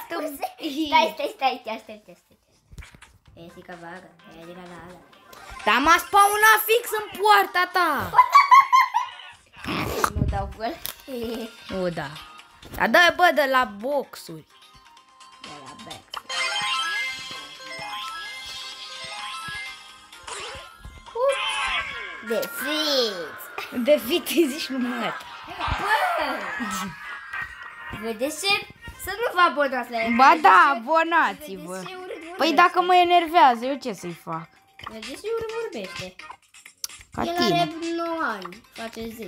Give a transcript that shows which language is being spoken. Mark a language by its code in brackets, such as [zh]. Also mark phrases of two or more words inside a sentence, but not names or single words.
[ro] Stai, aștept. Esi ca vaga, Dar m-a spawnat fix în poarta ta. Nu dau gol. O, da. Dar dă, bă, de la boxuri. De la back. De fit. De fit zici numai. Vedeți ce? Să nu vă abonați la el. Ba da, abonați-vă. Păi dacă mă enervează, eu ce să-i fac? Vedeți ce urât vorbește? Ca El tine. are 9 ani, face 10.